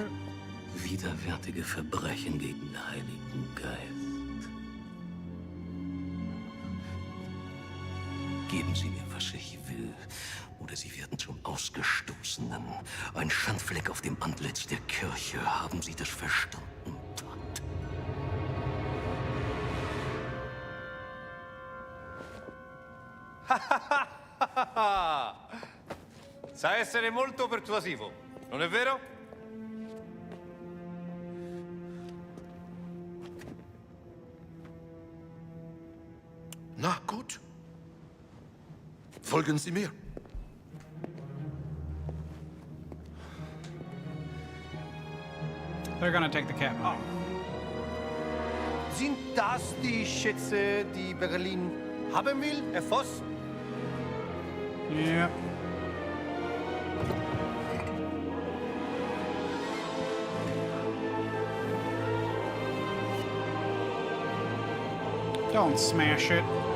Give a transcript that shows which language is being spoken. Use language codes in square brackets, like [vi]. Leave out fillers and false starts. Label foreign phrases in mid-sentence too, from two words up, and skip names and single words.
[de] Widerwärtige Verbrechen gegen den Heiligen Geist. Geben Sie mir, was ich will, oder Sie werden zum Ausgestoßenen. Ein Schandfleck auf dem Antlitz der Kirche. Haben Sie das verstanden, Vater? [it] Sa essere molto persuasivo, non è vero? [de] Na gut. Folgen Sie mir. [en] They're gonna take the cat. Oh. [de] Sind das die Schätze, die Berlin haben will, Herr Voss? [en] Yeah. Don't smash it.